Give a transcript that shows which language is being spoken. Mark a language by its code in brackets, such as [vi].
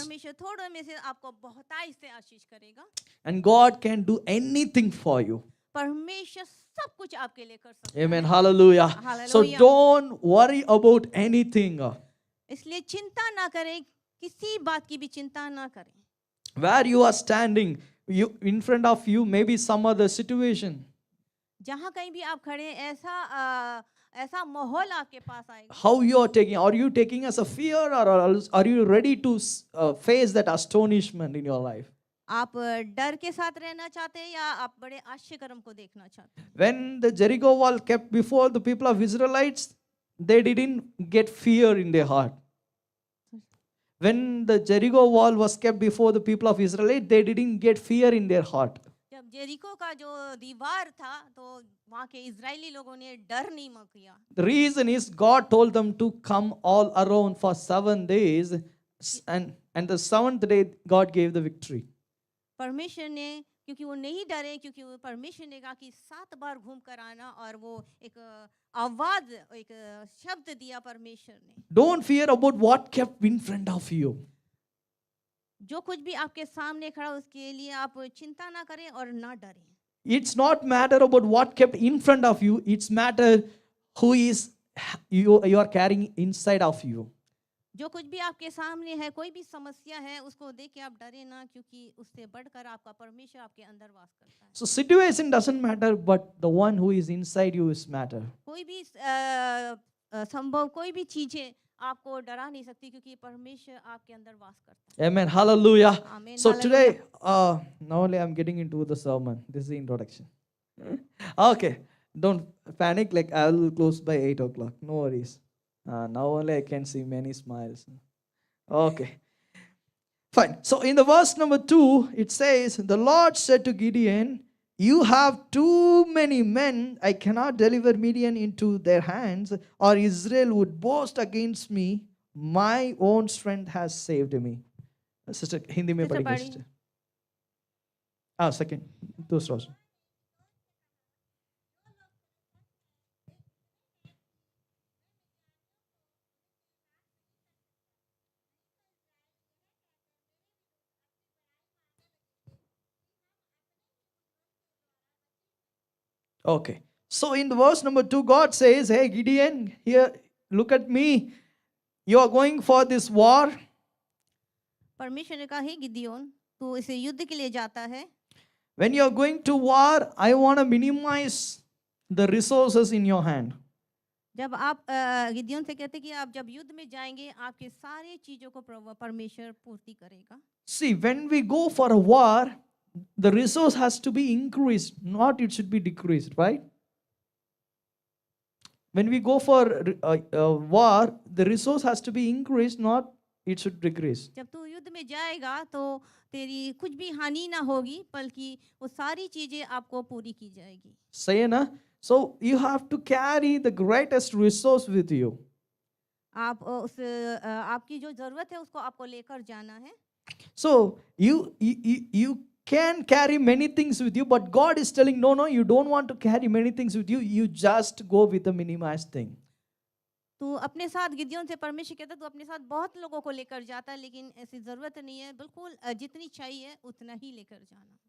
[hi] परमेश्वर थोड़े में से आपको बहुतायत से आशीष करेगा। [en] And God can do anything for you. [hi] परमेश्वर सब कुछ आपके लिए कर सकता है। [en] Amen. Hallelujah. So Hallelujah. don't worry about anything. [hi] इसलिए चिंता ना करें, किसी बात की भी चिंता ना करें। [en] Where you are standing, in front of you maybe some other situation. [hi] जहाँ कहीं भी आप खड़े हैं ऐसा माहौल आपके पास आएगा। [en] How you are taking? Are you taking as a fear or are you ready to face that astonishment in your life? [hi] आप डर के साथ रहना चाहते हैं या आप बड़े आश्चर्यक्रम को देखना चाहते हैं? [en] When the Jericho wall kept before the people of Israelites, they didn't get fear in their heart. When the Jericho wall was kept before the people of Israel, they didn't get fear in their heart. [hi] जब Jericho का जो दीवार था तो वहाँ के Israeli लोगों ने डर नहीं किया। [en] The reason is God told them to come all around for 7 days, and the 7th day God gave the victory. [hi] परमेश्वर ने क्योंकि वो नहीं डरे, क्योंकि वो परमेश्वर ने कहा कि 7 बार घूम कर आना और वो एक आवाज एक शब्द दिया परमेश्वर ने। [en] Don't fear about what kept in front of you. [hi] जो कुछ भी आपके सामने खड़ा उसके लिए आप चिंता ना करें और ना डरें। [en] It's not matter about what kept in front of you. It's matter who is you are carrying inside of you. [hi] जो कुछ भी आपके सामने है, कोई भी समस्या है, उसको देख के आप डरे ना, क्योंकि उससे बढ़कर आपका परमेश्वर आपके अंदर वास करता है। [en] So situation doesn't matter, but the one who is inside you is matter. [hi] कोई भी संभव कोई भी चीजें आपको डरा नहीं सकती, क्योंकि परमेश्वर आपके अंदर वास करता है। [en] Amen. Hallelujah. Amen. So Hallelujah. today, now only I'm getting into the sermon. This is the introduction. Okay. Don't panic. Like I will close by 8 o'clock. No worries. Now only I can see many smiles. Okay. Fine. So in the verse number 2, it says, the Lord said to Gideon, you have too many men. I cannot deliver Midian into their hands, or Israel would boast against me. My own strength has saved me. Sister, Hindi में Sister, [hi] पढ़ेंगे पढ़ी। [en] sister. Second. [hi] दूसरा option. [en] Okay. So in the verse number 2, God says, hey Gideon, here, look at me. You are going for this war. [hi] परमेश्वर ने कहा, हे गिदियोन, तू इसे युद्ध के लिए जाता है। [en] When you are going to war, I want to minimize the resources in your hand. [hi] जब आप गिदियोन से कहते कि आप जब युद्ध में जाएंगे, आपके सारे चीजों को परमेश्वर पूर्ति करेगा। [en] See, when we go for a war, the resource has to be increased, not it should be decreased, right? When we go for a war, the resource has to be increased, not it should decrease. [hi] जब तू युद्ध में जाएगा तो तेरी कुछ भी हानि ना होगी, बल्कि वो सारी चीजें आपको पूरी की जाएगी। [en] Say na? So you have to carry the greatest resource with you. [hi] आप आपकी जो जरूरत है उसको आपको लेकर जाना है। [en] So you can carry many things with you, but God is telling, no, you don't want to carry many things with you. You just go with a minimized thing. [hi] तू अपने साथ गिदियोन से परमेश्वर कहता तू अपने साथ बहुत लोगों को लेकर जाता है, लेकिन ऐसी जरूरत नहीं है, बिल्कुल जितनी चाहिए उतना ही लेकर जाना।